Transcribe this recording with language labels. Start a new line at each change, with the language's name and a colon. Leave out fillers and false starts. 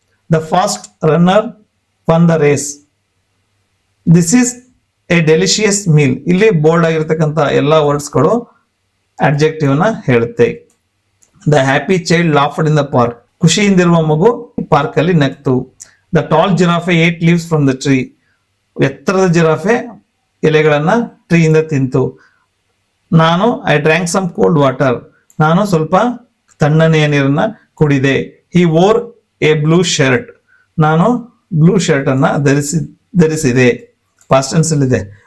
English: The fast runner won the race. This is a delicious meal.
Kannada: ಇಲ್ಲಿ bold ಆಗಿರ್ತಕ್ಕಂಥ ಎಲ್ಲ ವರ್ಡ್ಸ್ಗಳು adjective ನ ಹೇಳುತ್ತೆ.
English: The happy child laughed in the park.
Kannada: ಖುಷಿಯಿಂದಿರುವ ಮಗು park ಅಲ್ಲಿ ನಕ್ತು.
English: The tall giraffe ate leaves from the tree.
Kannada: ಎತ್ತರದ giraffe ಎಲೆಗಳನ್ನ ಟ್ರೀಯಿಂದ ತಿಂತು. ನಾನು
English: I drank some cold water,
Kannada: ನಾನು ಸ್ವಲ್ಪ ತಣ್ಣನೆಯ ನೀರನ್ನ ಕುಡಿದೆ.
English: he wore a blue shirt,
Kannada: ನಾನು ಬ್ಲೂ ಶರ್ಟ್ ಅನ್ನ ಧರಿಸಿದೆ. ಪಾಸ್ಟ್ ಟೆನ್ಸ್ ಇದೆ.